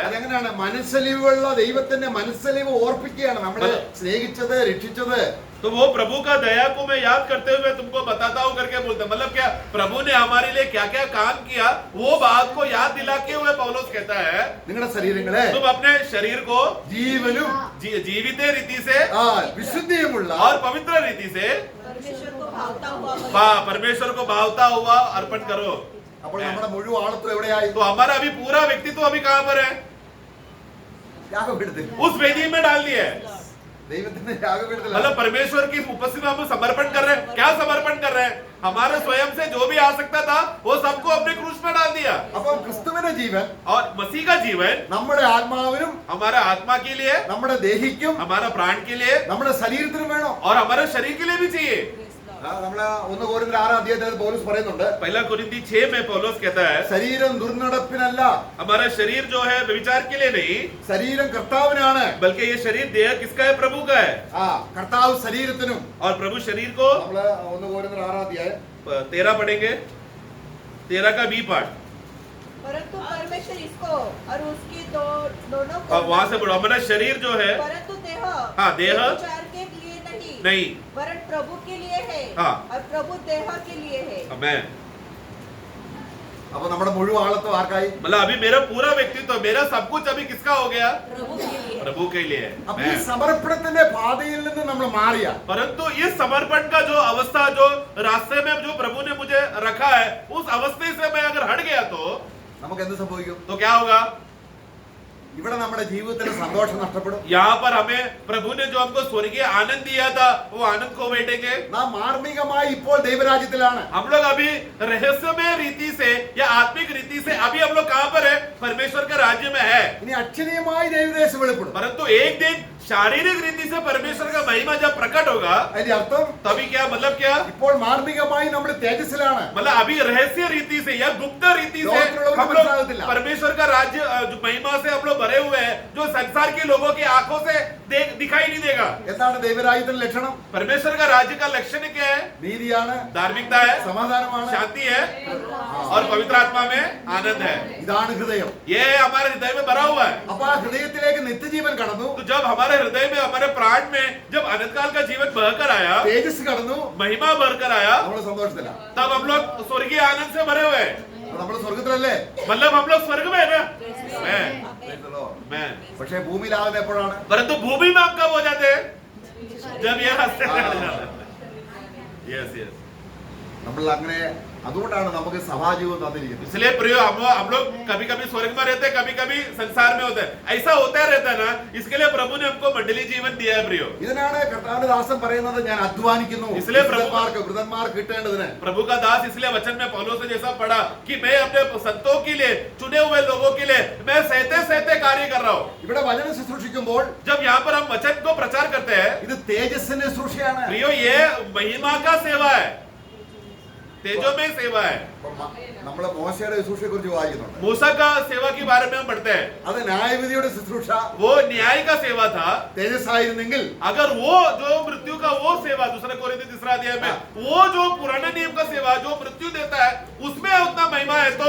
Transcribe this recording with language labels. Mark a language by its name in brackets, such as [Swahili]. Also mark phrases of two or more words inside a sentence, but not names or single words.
[Malayalam] അതെങ്ങനെയാണ്? മനസ്സലിവുള്ള ദൈവത്തിന്റെ മനസ്സലിവ് ഓർപ്പിക്കുകയാണ് നമ്മളെ സ്നേഹിച്ചത്, രക്ഷിച്ചത്. [Hindi] तो वो प्रभु का दया को मैं याद करते हुए तुमको बताता हूँ करके बोलते हैं। मतलब क्या? प्रभु ने हमारे लिए क्या क्या काम किया वो बात को याद दिलाते हुए पौलुस कहता है [Malayalam] നിങ്ങളുടെ ശരീരങ്ങളെ [Hindi] तुम अपने शरीर को [Malayalam] ജീവനും [Hindi] जीवित रीति से [Malayalam] വിശുദ്ധിയുമുള്ള [Hindi] और पवित्र रीति से परमेश्वर को भावता हुआ परमेश्वर को भावता हुआ अर्पण करो। [Malayalam] അപ്പോൾ നമ്മുടെ മുഴുവൻ ആളത്വം എവിടെയായി? [Hindi] तो हमारा अभी पूरा व्यक्तित्व अभी कहाँ पर है? [Malayalam] യാഗപീഠത്തിൽ. [Hindi] उस वेदी में डाल दिया है। [Malayalam] ദൈവത്തിന്റെ യാഗപീഠത്തിൽ. [Hindi] मतलब परमेश्वर की उपस्थिति में हम समर्पण कर रहे हैं। क्या समर्पण कर रहे हैं? हमारे स्वयं से जो भी आ सकता था वो सबको अपने क्रूस में डाल दिया। [Malayalam] അപ്പോൾ ക്രിസ്തുവിന്റെ ജീവൻ [Hindi] और मसीह का जीवन [Malayalam] നമ്മുടെ ആത്മാവിനും [Hindi] हमारा आत्मा के लिए, [Malayalam] നമ്മുടെ ദേഹിക്കും [Hindi] हमारा प्राण के लिए [Malayalam] നമ്മുടെ ശരീരത്തിനും വേണം. [Hindi] और हमारे शरीर के लिए भी चाहिए। [Malayalam] നമ്മള് 1 കൊരിന്ത്യർ 6-ാം അധ്യായത്തിൽ പൗലോസ് പറയുന്നുണ്ട്, [Hindi] पहला कुरिन्थी 6 में पौलुस कहता है [Malayalam] ശരീരം ദുർനടപ്പിനല്ല, [Hindi] हमारा शरीर जो है व्यभिचार के लिए नहीं, [Malayalam] ശരീരം കർത്താവിനാണ്. [Hindi] बल्कि ये शरीर देह किसका है? प्रभु का है। [Malayalam] കർത്താവ് ശരീരത്തിനും. [Hindi] और प्रभु शरीर को [Malayalam] നമ്മള് 1 കൊരിന്ത്യർ 6-ാം അധ്യായം [Hindi] 13 पढ़ेंगे, 13 का [English] B part. [Hindi] परंतु परमेश्वर इसको और उसकी दोनों को अब वहां से पढ़ो। हमारा शरीर जो है, परंतु देह हाँ, देह विचार के लिए नहीं, वरन प्रभु के लिए है हाँ। और प्रभु देह के लिए है। मैं [Malayalam] അപ്പൊ നമ്മുടെ മുഴുവൻ ആളത്വം ആർക്കായി? [Hindi] मतलब अभी मेरा पूरा व्यक्तित्व, मेरा सब कुछ अभी किसका हो गया? प्रभु के लिए। प्रभु के लिए है। [Malayalam] അപ്പൊ ഈ [Hindi] मैं। [Malayalam] സമർപ്പണത്തിന്റെ പാതയിൽ നിന്ന് നമ്മൾ മാറിയ [Hindi] परंतु इस समर्पण का जो अवस्था, जो रास्ते में जो प्रभु ने मुझे रखा है, उस अवस्थे से मैं अगर हट गया तो [Malayalam] നമുക്ക് എന്ത് സംഭവിക്കും? [Hindi] क्या होगा? [Malayalam] ഇവിടെ നമ്മുടെ ജീവിതത്തിന് സന്തോഷം നഷ്ടപ്പെടും. [Hindi] यहाँ पर हमें प्रभु ने जो हमको स्वर्गीय आनंद दिया था वो आनंद खो बैठेंगे। [Malayalam] നാം മാർമികമായി ഇപ്പോൾ ദൈവരാജ്യത്തിലാണ്. [Hindi] हम लोग अभी रहस्यमय रीति से या आत्मिक रीति से अभी हम लोग कहाँ पर है? परमेश्वर के राज्य में है। [Malayalam] ഇനി അക്ഷരീയമായി ദൈവദേശം വെളിപ്പെടും. [Hindi] परंतु एक दिन शारीरिक रीति से परमेश्वर का महिमा जब प्रकट होगा, [Malayalam] അതിന്റെ അർത്ഥം [Hindi] तभी क्या? मतलब क्या? [Malayalam] ഇപ്പോൾ മാർമികമായി നമ്മൾ തേജസ്സിലാണ്. [Hindi] मतलब अभी रहस्य रीति से या गुप्त रीति से लोग हम लोग [Malayalam] മനസ്സിലാകത്തില്ല. [Hindi] परमेश्वर का राज्य जो महिमा से हम लोग भरे हुए हैं, जो संसार के लोगों की आंखों से दिखाई नहीं देगा। [Malayalam] എന്താണ് ദൈവരാജ്യത്തിന്റെ ലക്ഷണം? [Hindi] परमेश्वर का राज्य का लक्षण क्या है? [Malayalam] നീതിയാണ്, [Hindi] धार्मिकता है, [Malayalam] സമാധാനമാണ്, [Hindi] शांति है और पवित्र आत्मा में आनंद है। [Malayalam] ഇതാണ് ഹൃദയം. [Hindi] ये हमारे हृदय में भरा हुआ है। [Malayalam] അപ്പൊ ആ ഹൃദയത്തിലേക്ക് നിത്യജീവൻ കടന്നു. [Hindi] तो जब हमारे हृदय में हमारे प्राण में जब अनंत काल का जीवन बहकर आया, [Malayalam] തേജസ് കടന്നു, [Hindi] महिमा भरकर आया, [Malayalam] നമ്മൾ സന്തോഷത്തില. [Hindi] तब हम लोग स्वर्गीय आनंद से भरे हुए हैं. [Malayalam] നമ്മൾ സ്വർഗത്തിലല്ലേ? [Hindi] मतलब हम लोग स्वर्ग में है ना. मैं [Malayalam] പക്ഷേ ഭൂമിയിലാവുന്ന എപ്പോഴാണ്? [Hindi] परंतु भूमि में आप कब हो जाते हैं? जब ये हंसते हैं. [English] yes yes. [Malayalam] നമ്മൾ അങ്ങനെ, അതുകൊണ്ടാണ് നമുക്ക് സഭാജീവൻ തന്നിരിക്കുന്നത്. [Hindi] इसलिए प्रियो हम लोग कभी कभी स्वर्ग में रहते हैं, कभी कभी संसार में होते हैं. ऐसा होता रहता है ना, इसके लिए प्रभु ने हमको मंडली जीवन दिया है प्रियो. [Malayalam] ഇതിനാണ് കർത്താവിന്റെ ദാസൻ പറയുന്നത്, ഞാൻ അധ്വാനിക്കുന്നു [Hindi] इसलिए [Malayalam] വൃതന്മാർക്ക് കിട്ടേണ്ടതിന്. [Hindi] प्रभु का दास इसलिए वचन में पौलुस ने जैसा पढ़ा कि मैं अपने संतों के लिए, चुने हुए लोगों के लिए मैं सहते सहते कार्य कर रहा हूँ. [Malayalam] ഇവിടെ വചനം ശുശ്രൂഷിക്കുമ്പോൾ [Hindi] जब यहाँ पर हम वचन को प्रचार करते हैं, [Malayalam] ഇത് തേജസ്സിന്റെ ശുശ്രൂഷയാണ്. [Hindi] प्रियो ये महिमा का सेवा है, तेजो में सेवा है. [Malayalam] നമ്മള് മോശയുടെ ശുശ്രൂഷയെ കുറിച്ച് വായിക്കുന്നുണ്ട്. [Hindi] मूसा का सेवा के बारे में हम पढ़ते हैं. [Malayalam] അത് ന്യായവിധിയുടെ ശുശ്രൂഷ [Hindi] वो न्याय का सेवा था. [Malayalam] തേജസ്സായിരുന്നെങ്കിൽ [Hindi] अगर वो जो मृत्यु का वो सेवा, दूसरे कोरिन्थियों तीसरा अध्याय में वो जो पुराने नियम का सेवा जो मृत्यु देता है उसमें उतना महिमा है, तो